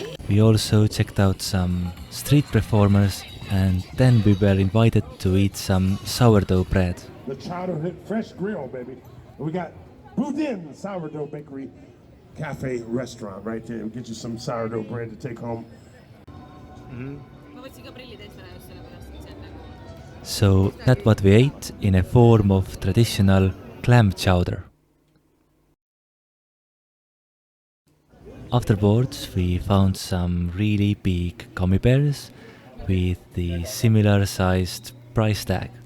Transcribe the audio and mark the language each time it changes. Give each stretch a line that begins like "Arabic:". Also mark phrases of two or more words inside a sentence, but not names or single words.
English: We also checked out some street performers, and then we were invited to eat some sourdough bread. The childhood fresh grill, baby. We got Boudin Sourdough Bakery Cafe Restaurant right there. We'll get you some sourdough bread to take home.
Estonian: ma võtsin ka prillid eest ära just sellepärast, et see on nagu
English: So that's what we ate in a form of traditional clam chowder. Afterwards, we found some really big gummy bears with the similar sized price tag.